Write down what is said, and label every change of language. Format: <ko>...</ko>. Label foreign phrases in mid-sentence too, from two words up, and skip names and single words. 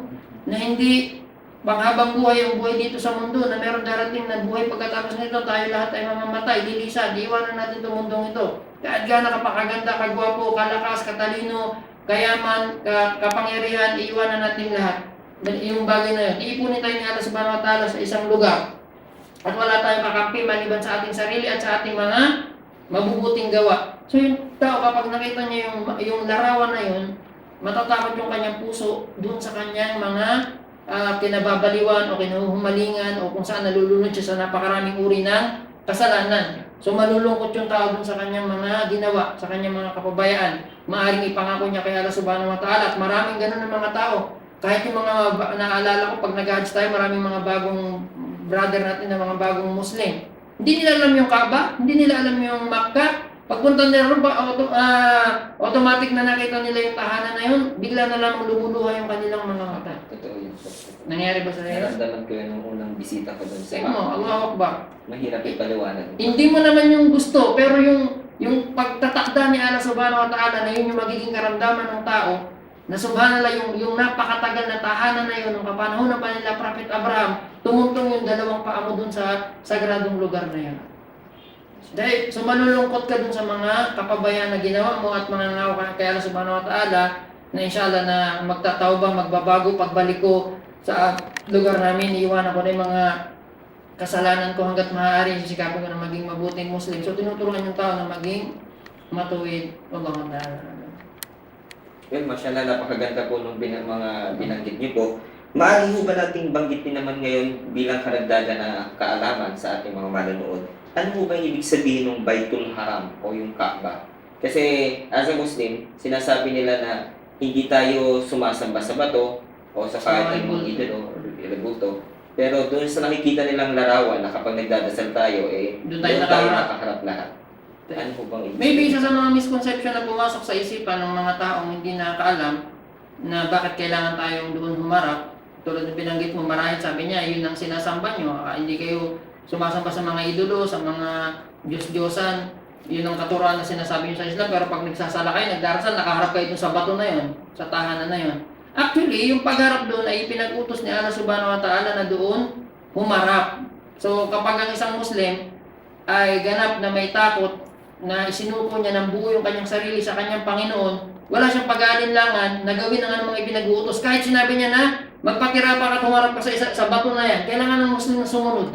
<tl>Na hindi panghabang buhay ang buhay dito sa mundo, na meron darating na buhay pagkatapos nito, tayo lahat ay mamamatay, lilisa, diiwanan natin itong mundong ito. Kahit gaano kapakaganda, kagwapo, kalakas, katalino, kayaman, kapangyarihan, iiwanan natin lahat. Yung bagay na yun, iipunin tayo ni Allah</tl> <ar>سبحانه وتعالى</ar> <tl>sa isang lugar. At wala tayong kakampi maliban sa ating sarili at sa ating mga mabubuting gawa. So yung tao, kapag nakita niya yung larawan na yun, matatakot yung kanyang puso dun sa kanyang mga kinababaliwan o kinuhumalingan o kung saan nalulunod siya sa napakaraming uri ng kasalanan. So malulungkot yung tao dun sa kanyang mga ginawa, sa kanyang mga kapabayaan. Maaring ipangako niya kay Allah</tl> <ar>سبحانه وتعالى,</ar> <tl>at maraming ganun ng mga tao. Kahit yung mga naalala ko pag nag-hajj tayo, maraming mga bagong brother natin na mga bagong Muslim. Hindi nila alam yung Kaaba, hindi nila alam yung Makkah. Pagpunta nila ron, automatic na nakita nila yung tahanan na yun, bigla na lang lumuluha yung kanilang mga mata. Totoo yun. Nangyari ba sa iyo? Naramdaman ko yun nung unang bisita ko dun sa Tingnan mo,</tl> <ar>الله أكبر.</ar> <tl>mahirap ipaliwanag. Hindi mo naman yung gusto, pero yung pagtatakda ni Allah</tl> <ar>سبحانه وتعالى</ar> <tl>na yun yung magiging karamdaman ng tao, na subhanallah yung napakatagal na tahanan na yun, nung kapanahon na pa nila Prophet Abraham, tumuntong yung dalawang paa mo dun sa sagradong lugar na yun. Dahil, so malulungkot ka dun sa mga kapabayaan na ginawa mo at mga nangaw ka kay Allah</tl> <ar>سبحانه وتعالى,</ar> <tl>na inshallah na magtatawbang, magbabago, pagbalik ko sa lugar namin, iiwanan ko na yung mga kasalanan ko hanggat maaari, sisikapin ko na maging mabuting Muslim. So tinuturuan yung tao na maging matuwid.</tl> <ar>والله تعالى.</ar> <tl>Well, mashallah, napakaganda po nung mga binanggit niyo po. Maaari ho ba nating banggitin naman ngayon bilang karagdagan na kaalaman sa ating mga manonood? Ano ho ba yung ibig sabihin ng Baitul Haram o yung Kaaba? Kasi</tl> <en>as a Muslim,</en> <tl>sinasabi nila na hindi tayo sumasamba sa bato o sa kahit anong idol o rebulto. Pero doon sa nakikita nilang larawan na kapag nagdadasal tayo, doon tayo nakaharap lahat. Ano ho bang ibig Maybe isa sa mga misconception na pumasok sa isipan ng mga taong hindi nakakaalam na bakit kailangan tayong doon humarap. tulad ng binanggit mo, marahil sabi niya, yun ang sinasamba nyo. Hindi kayo sumasamba sa mga idolo, sa mga Diyos-Diyosan. Yun ang katuruan na sinasabi nyo sa Islam. Pero pag nagsasala kayo, nagdarasal, nakaharap kayo dun sa bato na yun, sa tahanan na yun. Actually, yung pagharap doon ay pinag-utos ni Allah</tl> <ar>سبحانه وتعالى</ar> <tl>na doon humarap. So, kapag ang isang Muslim ay ganap na may takot na isinuko niya ng buo yung kanyang sarili sa kanyang Panginoon, wala siyang pag-aalinlangan na gawin ang anumang ipinag-uutos. Kahit sinabi niya na magpatira pa at humarap ka sa bato na yan, kailangan ng Muslim na sumunod.</tl>